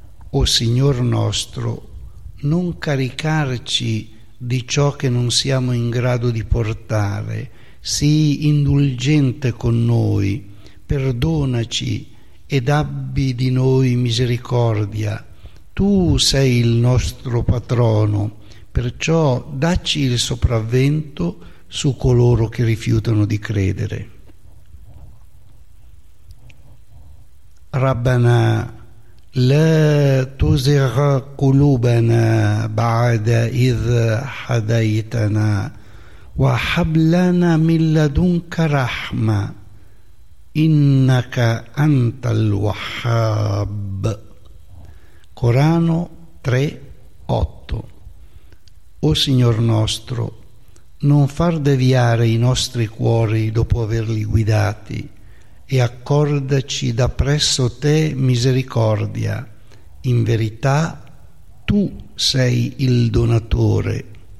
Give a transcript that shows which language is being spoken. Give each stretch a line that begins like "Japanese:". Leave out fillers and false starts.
Italian: O Signor nostro, non caricarci di ciò che non siamo in grado di portare, sii indulgente con noi, perdonaci ed abbi di noi misericordia. Tu sei il nostro patrono, perciò dacci il sopravvento su coloro che rifiutano di credere.
Arabic: ربنا لا تزغ قلوبنا بعد إذ هديتنا وهب لنا من لدنك رحمة إنك أنت الوهاب.
Italian: Corano 3:8. O Signor nostro, non far deviare i nostri cuori dopo averli guidati, e accordaci da presso te misericordia. In verità tu sei il donatore.